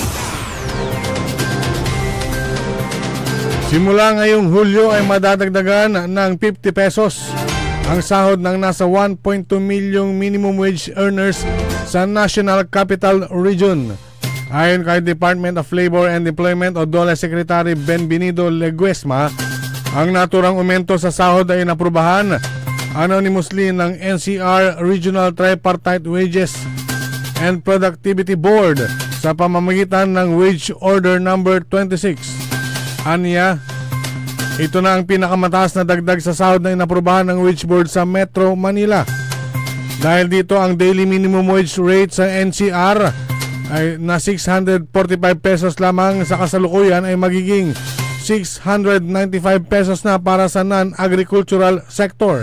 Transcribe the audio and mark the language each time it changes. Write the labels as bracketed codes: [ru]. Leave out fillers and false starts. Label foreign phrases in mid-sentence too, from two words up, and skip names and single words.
[tl] Simula ngayong Hulyo ay madadagdagan ng 50 pesos ang sahod ng nasa 1.2 milyong [en] minimum wage earners [tl] sa National Capital Region. Ayon kay Department of Labor and Employment o DOLE Secretary Benvenido Leguesma, ang naturang aumento sa sahod ay naprubahan anonymously ng NCR Regional Tripartite Wages and Productivity Board sa pamamagitan ng Wage Order Number 26. Aniya, ito na ang pinakamataas na dagdag sa sahod na inaprubahan ng Wage Board sa Metro Manila. Dahil dito ang [en] daily minimum wage rate [tl] sa NCR ay na 645 pesos lamang, sa kasalukuyan ay magiging 695 pesos na para sa [en] non-agricultural sector.